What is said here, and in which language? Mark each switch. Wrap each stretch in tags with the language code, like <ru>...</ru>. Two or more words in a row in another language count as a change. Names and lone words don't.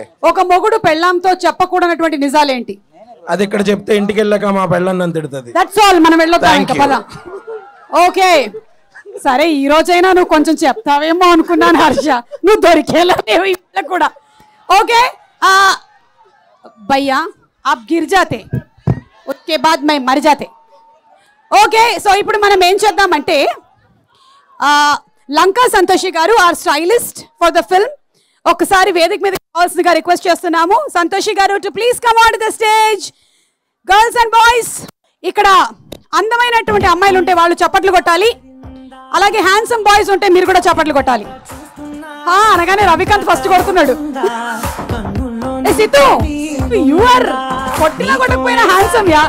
<te>ఒక మొగుడు పెళ్ళాంతో చెప్పకూడనటువంటి నిజాలేంటి? అది ఇక్కడ చెప్తే ఇంటికి వెళ్ళాక మా పెళ్ళని నన్ను తిడుతుంది.</te> <en>that's all.</en> <te>మనం వెళ్ళొద్దాం ఇంకా, పద. ఓకే, సరే, ఈ రోజైనా నువ్వు కొంచెం చెప్తావేమో అనుకున్నాను హర్ష. నువ్వు దొరికేలా కూడా. ఓకే భయ్యా,</te> <hi>आप गिर जाते उसके बाद मैं मर जाते.</hi> <en>okay, so</en> <te>ఇప్పుడు మనం ఏం చేద్దామంటే, లంకా సంతోషి గారు</te> <en>are stylist for the film,</en> <te>ఒకసారి వేదిక మీద కావాల్సిందిగా రిక్వెస్ట్ చేస్తున్నాము.</te> <en>సంతోషి గారు to please come on to the stage. girls and boys,</en> <te>ఇక్కడ అందమైనటువంటి అమ్మాయిలు ఉంటే వాళ్ళు చప్పట్లు కొట్టాలి. అలాగే</te> <en>handsome boys</en> <te>ఉంటే మీరు కూడా చప్పట్లు కొట్టాలి. అనగానే రవికాంత్ ఫస్ట్ కొడుతున్నాడు. సిద్ధు,</te> <en>you are</en> <te>కొట్టినా కొట్టకపోయినా హ్యాండ్సమ్ యా.</te>